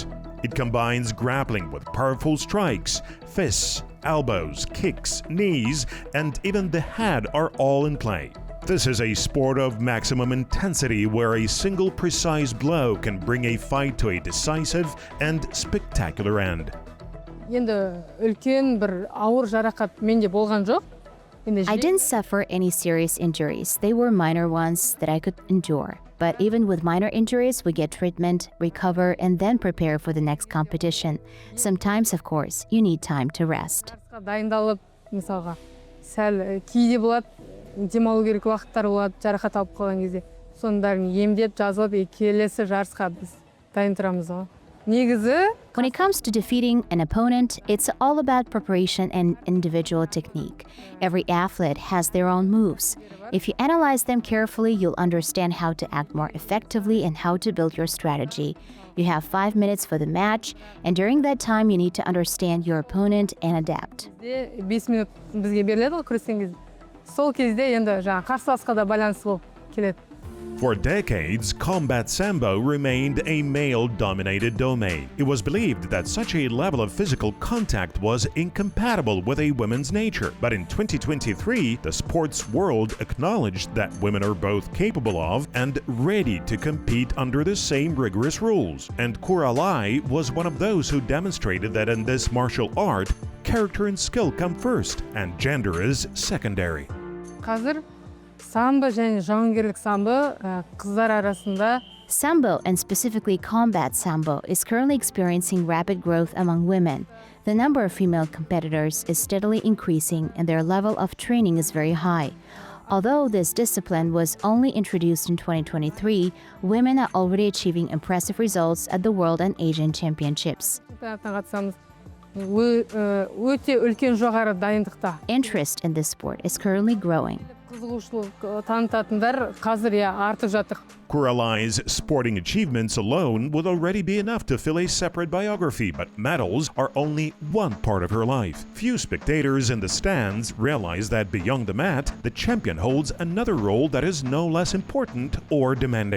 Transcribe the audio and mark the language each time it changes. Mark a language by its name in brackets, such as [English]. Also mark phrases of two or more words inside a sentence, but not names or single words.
[English] It combines grappling with powerful strikes, fists, elbows, kicks, knees, and even the head are all in play. This is a sport of maximum intensity where a single precise blow can bring a fight to a decisive and spectacular end. [Kazakh] Енді үлкен бір ауыр жарақат менде болған жоқ. [English] I didn't suffer any serious injuries. They were minor ones that I could endure. But even with minor injuries, we get treatment, recover, and then prepare for the next competition. Sometimes, of course, you need time to rest. [Kazakh] Дайындалып, мысалға, сәл кейде болады, демалу керек уақыттар болады, жарақат алып қалған кезде. Соның бәрін емдеп, жазылып, келесі жарысқа біз дайын тұрамыз ғой. Негізі, [English] when it comes to defeating an opponent, it's all about preparation and individual technique. Every athlete has their own moves. If you analyze them carefully, you'll understand how to act more effectively and how to build your strategy. You have 5 minutes for the match, and during that time, you need to understand your opponent and adapt. [Kazakh] 5 минут бізге беріледі ғой күрескен кезде. Сол кезде енді жаңа қарсыласқа да байланысты болып келеді. [English] For decades, combat Sambo remained a male-dominated domain. It was believed that such a level of physical contact was incompatible with a woman's nature. But in 2023, the sports world acknowledged that women are both capable of and ready to compete under the same rigorous rules. And Kuralay was one of those who demonstrated that in this martial art, character and skill come first, and gender is secondary. [Kazakh] Қазір самбо және жауынгерлік самбо қыздар арасында [English] Sambo, and specifically combat Sambo, is currently experiencing rapid growth among women. The number of female competitors is steadily increasing and their level of training is very high. Although this discipline was only introduced in 2023, women are already achieving impressive results at the World and Asian Championships. [Kazakh] қатысамыз. Өте үлкен жоғары дайындықта. [English] Interest in this sport is currently growing. [Kazakh] Қызығушылық танытатындар қазір артып жатыр. [English] Kuralay's sporting achievements alone would already be enough to fill a separate biography, but medals are only one part of her life. Few spectators in the stands realize that beyond the mat, the champion holds another role that is no less important or demanding.